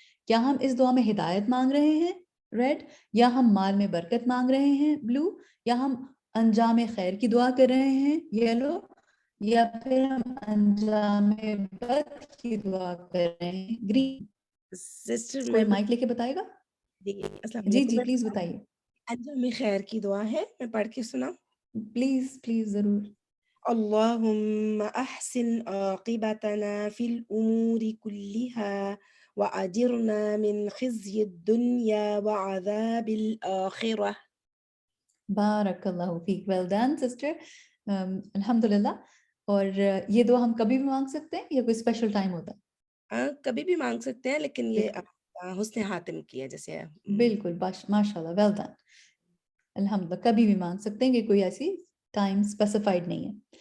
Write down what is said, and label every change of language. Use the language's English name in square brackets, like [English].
[Urdu] کیا ہم اس دعا میں ہدایت مانگ رہے ہیں ریڈ, یا ہم مال میں برکت مانگ رہے ہیں بلو, یا ہم انجام خیر کی دعا کر رہے ہیں یلو, یا پھر ہم انجام بد کی دعا کر رہے ہیں گرین؟ سسٹر کوئی مائک لے کے بتائے گا؟ جی جی پلیز بتائیے. انجام خیر کی دعا ہے, میں پڑھ کے سنا. پلیز پلیز ضرور. [Arabic] اللهم أحسن عاقبتنا في الأمور كلها وأجرنا من خزي الدنيا وعذاب الآخرة. [Urdu] بارک اللہ فیک. Well done sister. الحمدللہ. اور یہ دعا ہم کبھی بھی مانگ سکتے ہیں یا کوئی اسپیشل ٹائم ہوتا ہے؟ کبھی بھی مانگ سکتے ہیں, لیکن یہ حسن حاتم کی ہے جیسے. بالکل ماشاء اللہ, ویل ڈن. الحمدللہ کبھی بھی مانگ سکتے ہیں, کہ کوئی ایسی ٹائم اسپیسیفائڈ نہیں ہے.